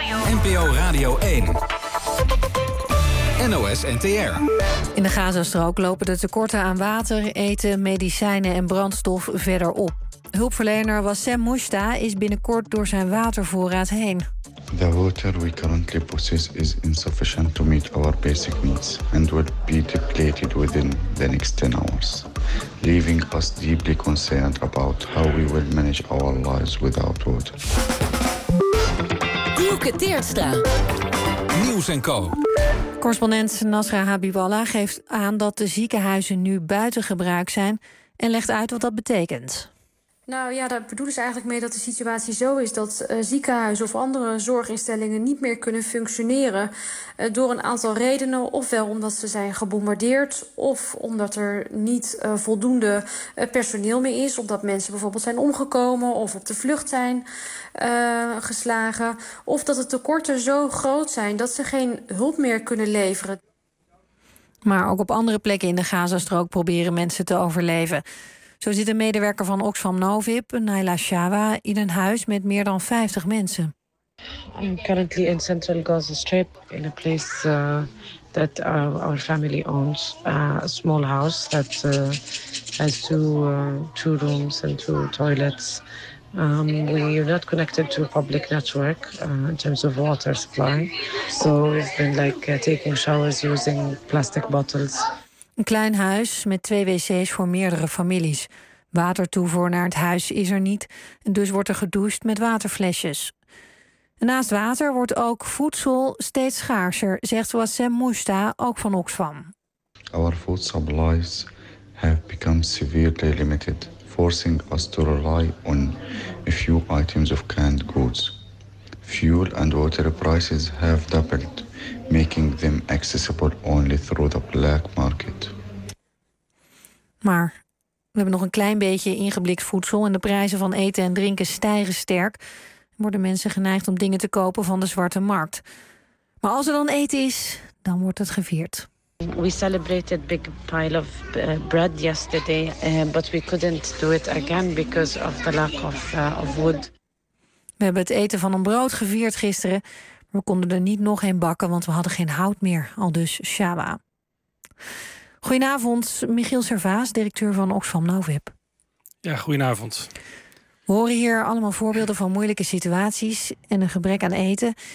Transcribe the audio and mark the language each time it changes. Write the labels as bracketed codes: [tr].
[nl] NPO Radio 1. NOS NTR. In de Gazastrook lopen de tekorten aan water, eten, medicijnen en brandstof verder op. Hulpverlener Wassem Mushta is binnenkort door zijn watervoorraad heen. [en] The water we currently possess is insufficient to meet our basic needs and will be depleted within the next 10 hours, leaving us deeply concerned about how we will manage our lives without water. [nl] Dielke Teerstra. Nieuws en Co. Correspondent Nasra Habiballah geeft aan dat de ziekenhuizen nu buiten gebruik zijn en legt uit wat dat betekent. Nou ja, daar bedoelen ze eigenlijk mee dat de situatie zo is dat ziekenhuizen of andere zorginstellingen niet meer kunnen functioneren. Door een aantal redenen. Ofwel omdat ze zijn gebombardeerd. Of omdat er niet voldoende personeel meer is. Omdat mensen bijvoorbeeld zijn omgekomen of op de vlucht zijn geslagen. Of dat de tekorten zo groot zijn dat ze geen hulp meer kunnen leveren. Maar ook op andere plekken in de Gazastrook proberen mensen te overleven. Zo zit een medewerker van Oxfam Novib, Naila Shawa, in een huis met meer dan 50 mensen. [en] I'm currently in Central Gaza Strip in a place that our family owns, a small house that has two rooms and two toilets. We are not connected to a public network in terms of water supply, so we've been taking showers using plastic bottles. [nl] Een klein huis met 2 wc's voor meerdere families. Watertoevoer naar het huis is er niet en dus wordt er gedoucht met waterflesjes. En naast water wordt ook voedsel steeds schaarser, zegt Wassem Mushta, ook van Oxfam. [en] Our food supplies have become severely limited, forcing us to rely on a few items of canned goods. Fuel and water prices have doubled, making them accessible only through the black market. [nl] Maar we hebben nog een klein beetje ingeblikt voedsel en de prijzen van eten en drinken stijgen sterk. Worden mensen geneigd om dingen te kopen van de zwarte markt. Maar als er dan eten is, dan wordt het gevierd. [en] We celebrated big pile of bread yesterday, but we couldn't do it again because of the lack of wood. [nl] We hebben het eten van een brood gevierd gisteren. We konden er niet nog een bakken, want we hadden geen hout meer. Aldus Shawa. Goedenavond, Michiel Servaas, directeur van Oxfam Novib. Ja, goedenavond. We horen hier allemaal voorbeelden van moeilijke situaties en een gebrek aan eten.